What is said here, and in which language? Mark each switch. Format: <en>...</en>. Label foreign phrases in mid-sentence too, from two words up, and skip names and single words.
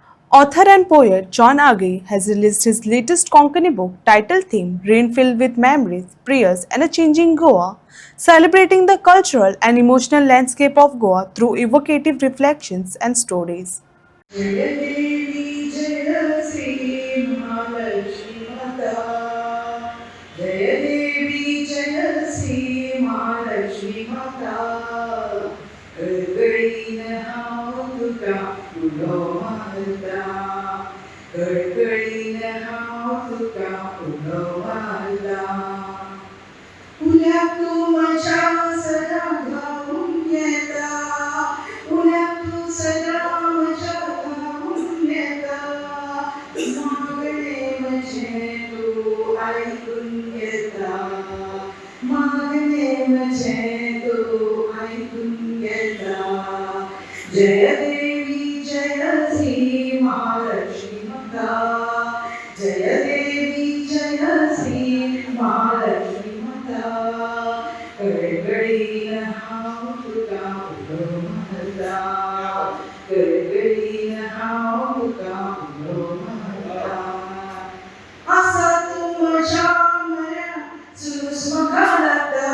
<en>Author and poet John Agee has released his latest Konkani book titled Theme Rain Filled with Memories, Prayers and a Changing Goa, celebrating the cultural and emotional landscape of Goa through evocative reflections and stories.</en> <kok>जय देवी जय श्री महालक्ष्मी माता जय देवी जय श्री महालक्ष्मी माता कळकळीन हाव तुका फुलो मारता कळकळीन हाव तुका फुलो मारता फुल्याक तू माझ्या सदा घालून येता फुल्याक तू सदा माझ्या घालून येता मागणे म्हणजे तू ऐकून घेता मागणे म्हणजे तू ऐकून घेता जय देवी जय श्री महालक्ष्मी माता जय देवी जय श्री महालक्ष्मी कळकळीन हाव तुका फुलो मारता कळकळीन हाव तुका फुलो मारता आसा तू म्हज्या म्हऱ्यांत सुरूस म्हाका लागता</kok>